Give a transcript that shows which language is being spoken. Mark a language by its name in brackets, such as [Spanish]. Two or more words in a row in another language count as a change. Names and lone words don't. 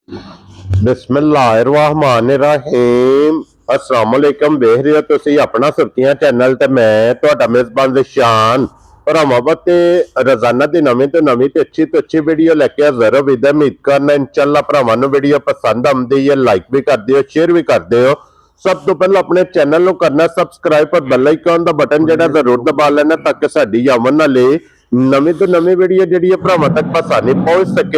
[Arabic] بسم الله الرحمن الرحيم السلام عليكم. [Punjabi] ਦੇਖ ਰਹੇ ਹੋ ਤੁਸੀ ਅਪਣਾ ਸੁਰਖ਼ੀਆਂ ਚੈਨਲ ਤੇ ਮੈਂ ਤੁਹਾਡਾ ਮੇਜ਼ਬਾਨ ਜ਼ੀਸ਼ਾਨ ਭਰਾਵਾਂ ਤੇ ਰੋਜ਼ਾਨਾ ਦੀ ਨਵੀਂ ਤੋ ਅੱਛੀ ਵੀਡੀਓ ਲੈਕੇ ਹਾਜ਼ਿਰ ਹੋ। ਉਮੀਦ ਕਰਨਾ ਇੰਸ਼ਾਅੱਲਾਹ ਭਰਾਵਾਂ ਨੂੰ ਵੀਡੀਓ ਪਸੰਦ ਆਉਂਦੀ ਹੈ, ਲਾਈਕ ਭੀ ਕਰ ਦਿਓ, ਸ਼ੇਅਰ ਭੀ ਕਰ ਦਿਓ। ਸਭ ਤੋ ਪਹਿਲੇ ਅਪਨੇ ਚੈਨਲ ਨੂੰ ਕਰਨਾ ਸਬਸਕ੍ਰਾਈਬ ਔਰ [English] bell icon [Punjabi] ਦਾ ਬਟਨ ਜਿਹੜਾ ਜ਼ਰੂਰ ਦਬਾ ਲੈਣਾ ਤਾਂਕਿ ਸਾਡੀ ਆਵਨ ਵਾਲੀ ਨਵੀਂ ਤੋ ਨਵੀਂ ਵੀਡੀਓ ਜੀ ਭਰਾਵਾਂ ਤਕ ਆਸਾਨੀ ਪਹੁੰਚ ਸਕੇ।